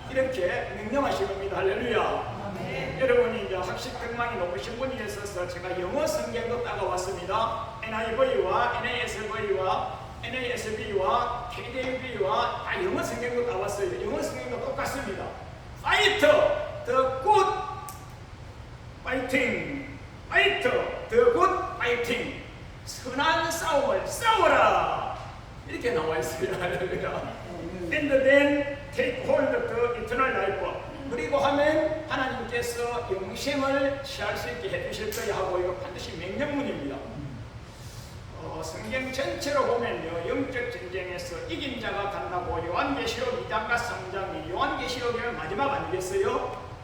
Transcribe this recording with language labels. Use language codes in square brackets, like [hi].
[ko] 이렇게 명령하신 겁니다. 할렐루야. 여러분이 이제 학식 경망이 높으신 분이 있어서 제가 영어 성경도 따가왔습니다. NIV와 NASV와 NASB와 KJV와 다 영어 성경도 나왔어요. 영어 성경도 똑같습니다. [en] Fight the good fighting. Fight the good fighting. [ko] 선한 싸움을 싸워라. 이렇게 나와 있어요. [en] And then take hold of the eternal life. [ko] 그리고 하면 하나님께서 영생을 취할 수 있게 해주실 거야 하고 이거 반드시 명령문입니다. 성경 전체로 보면요, 영적 전쟁에서 이긴 자가 간다고 요한계시록 2장과 3장이 요한계시록의 마지막 아니겠어요?